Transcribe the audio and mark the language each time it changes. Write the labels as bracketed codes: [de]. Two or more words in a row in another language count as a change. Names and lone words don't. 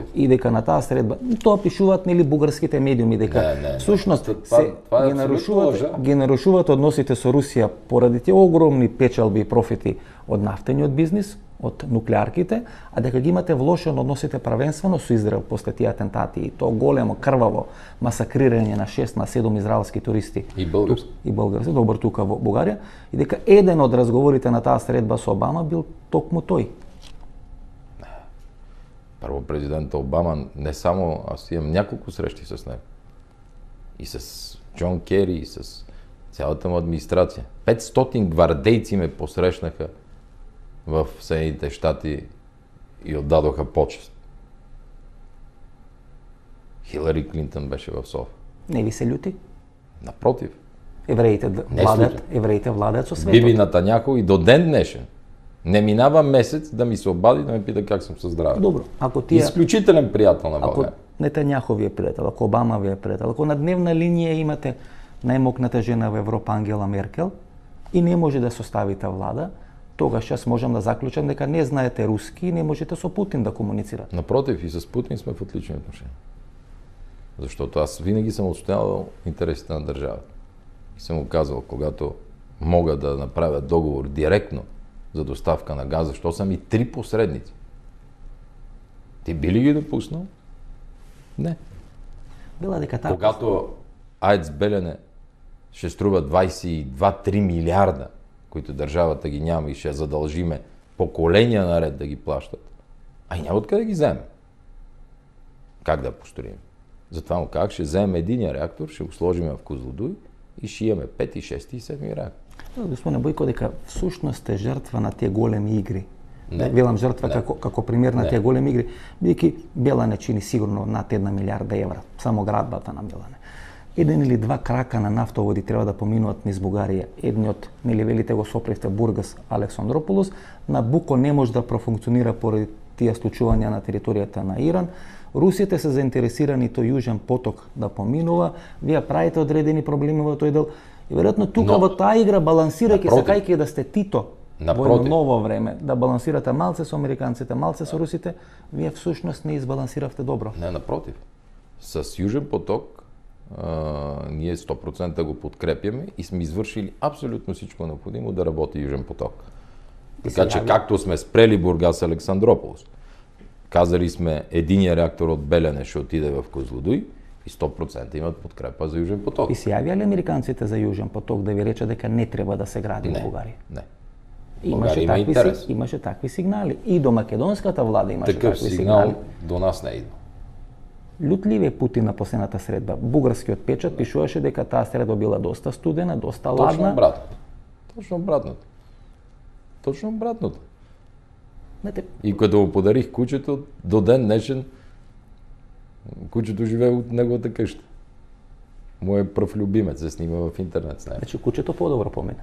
[mk] И дека на таа средба, тоа пишуваат нели бугарските медиуми дека всушност се ги нарушуваат односите со Русија поради тие огромни печалби и профити од нафтениот бизнис, од нуклеарките, а дека ги имате влошено односите правенствено со Израел после тие атентати и тоа големо крваво масакрирање на 6 на 7 израелски туристи и български добар тука во Бугарија, и дека еден од разговорите на таа средба со Обама бил токму тој. [bg] Прво президент Обама, не само, аз имам няколко срещи с него. И с Джон Кери, и с цялата му администрация. 500 гвардейци ме посрещнаха в Съединените щати и отдадоха почест. Хилари Клинтон беше в София. [mk] Не ви се љути? [bg] Напротив. [mk] Евреите владеат со светот. [bg] Биби Натањахо и до ден днешен не минава месец да ми се обади да ме пита как сум со здраве. [mk] Добро, ако тие Исклучителен пријател на Българија. Ако Нетањахо ви е пријател, ако Обама ви е пријател, ако на дневна линија имате најмокната жена во Европа Ангела Меркел и не може да составите влада, тогаш јас можам да заклучам дека не знаете руски и не можете со Путин да комуницирате. [bg] Напротив, и с Путин сме в отлични отношения. Защото аз винаги съм отстоявал интересите на държавата. И съм му казал, когато мога да направя договор директно за доставка на газ, защо са ми 3 посредници? Ти би ли ги допуснал? Не. [mk] Била дека така. [bg] Когато АЕЦ Белене ще струва 22-3 милиарда, които държавата ги няма и ще задължиме поколения наред да ги плащат, а и няма откъде да ги вземе. Как да построим? Затова му казах, ще вземем единия реактор, ще го сложим в Козлодуй и ще имаме 5, 6 и 7 реактор. [mk] Господине Бојко, дека всушност е жртва на тие големи игри. [bg] Не. [mk] Велам жртва [bg] Не. [mk] како пример на тие големи игри, бидејќи Белане чини сигурно над 1 милиарда евра, само градбата на Белане. Еден или два крака на нафтоводи треба да поминуваат низ Бугарија. Едниот, нели велите го сопривте Бургас, Александрополос, Набуко не може да профункционира поради тие случувања на територијата на Иран. Русите се заинтересирани тој Јужен поток да поминува, вие правите одредени проблеми во тој дел. И веројатно тука во таа игра балансирајќи, сакајќи да сте Тито во ново време, да балансирате малце со американците, малце со русите, вие всушност не избалансиравте добро. [bg] Не, напротив. С Южен поток ние 100% го подкрепяме и сме извършили абсолютно всичко необходимо да работи Южен поток. Така че както сме спрели Бургас Александрополос, казали сме единия реактор от Белене ще отиде в Козлодуй и 100% имат подкрепа за Южен поток. [mk] И се јавија ли американците за Южен поток да ви рече дека не треба да се гради во Бугарија? [bg] Не. [mk] Имаше такви сигнали. И до македонската влада имаше [bg] такъв [mk] такви сигнал сигнали. [bg] до нас не идва. [mk] Лют ли е Путин на последната средба? Бугарскиот печат пишуваше дека таа средба била доста студена, доста ладна. [bg] Точно обратното. Точно обратното. Точно обратното. И като му подарих кучето, до ден днешен кучето живее от неговата къща. Моје пръв любимец се снима в интернет с него. Значи кучето по-добро помина.